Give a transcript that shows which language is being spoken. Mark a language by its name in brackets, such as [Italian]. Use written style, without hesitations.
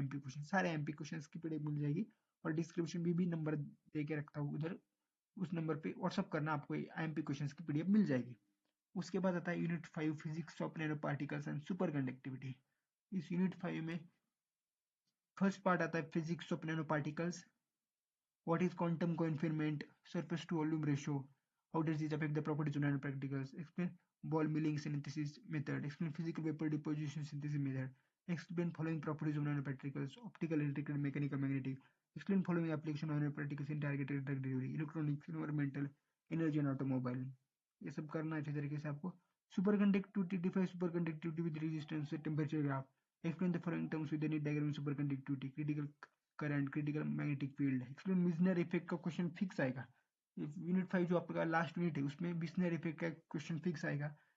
[Hindi] MP question, सारे MP questions की PDF मिल जाएगी. और डिस्क्रिप्शन में भी नंबर दे के रखता हूँ उधर, उस नंबर पे व्हाट्सअप करना, आपको एमपी क्वेश्चंस की पीडीएफ मिल जाएगी. उसके बाद आता है unit 5 physics of nano particles and super conductivity. इस यूनिट 5 में फर्स्ट पार्ट आता है physics of nano particles. [English] What is quantum confinement? Surface to volume ratio. How does this affect the properties of nanoparticles? Explain ball milling synthesis method. Explain physical vapor deposition synthesis method. Explain following properties of nanoparticles: optical, electrical, mechanical, magnetic. Explain following application of nanoparticles in targeted drug delivery: electronics, environmental, energy and automobile. [Hindi] ये सब करना अच्छे तरीके से आपको. Super conductivity, [English] Define superconductivity with resistance temperature graph. Explain the following terms with the diagram superconductivity. Critical current, critical magnetic field. [Hindi] Explain विजनर effect का question fix आएगा. Unit 5 जो आपका लास्ट यूनिट है उसमें विजनर इफेक्ट का question fix आएगा.